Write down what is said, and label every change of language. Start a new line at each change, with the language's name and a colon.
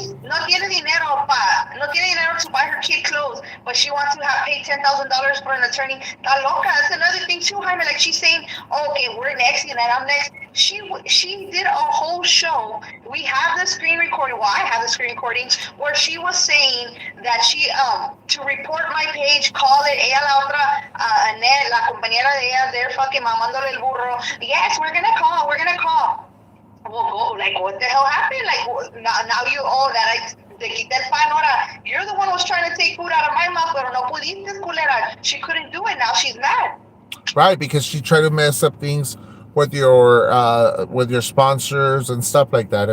Spanish: No tiene dinero no tiene dinero
English: to buy her kid clothes, but she wants to pay $10,000 for an attorney.
Spanish: Está loca.
English: That's another thing too, Jaime. Like she's saying, oh, okay, we're next, and then I'm next. She did a whole show. We have the screen recording. Well, I have the screen recordings where she was saying that she to report my page, call it.
Spanish: Ella la otra, Annette, la compañera de ella,
English: they're fucking
Spanish: mamándole el burro.
English: Yes, we're gonna call. We're gonna call. Well, go, like, what the hell happened? Like, now you all that I
Spanish: te quité el pan.
English: Ahora, you're the one who was trying to take food out of my mouth,
Spanish: pero no pudiste, culera.
English: She couldn't do it. Now she's mad. right? Because she tried to mess up things with your sponsors and stuff like that. I